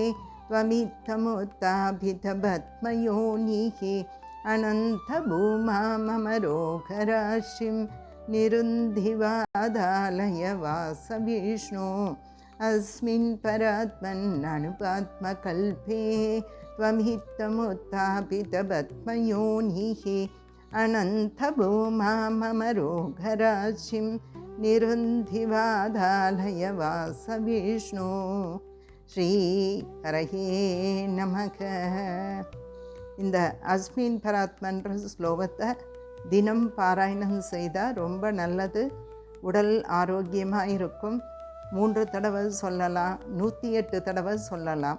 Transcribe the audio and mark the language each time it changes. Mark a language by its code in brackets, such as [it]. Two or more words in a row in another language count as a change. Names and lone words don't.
[sa] ത്വമിത്തമുത്ഥാപിതപത്മയോനിഃ അനന്തഭൂമാമരോഘരാശിം നിരുന്ധിവാധാലയ വാസവിഷ്ണു അസ്മിൻ പരാത്മൻ അനുപാത്മകൽപേ ത്വമിത്തമുത്ഥാപിതപത്മയോനിഃ അനന്തഭൂമാമരോഘരാശിം നിരുന്ധിവാധാലയ വാസവിഷ്ണു. ஸ்ரீ ஹரஹே நமக. [ta] இந்த அஸ்மின் பராத்மன்ற ஸ்லோகத்தை தினம் பாராயணம் செய்தால் ரொம்ப நல்லது. உடல் ஆரோக்கியமாக இருக்கும். 3 தடவை சொல்லலாம், 108 தடவை சொல்லலாம்.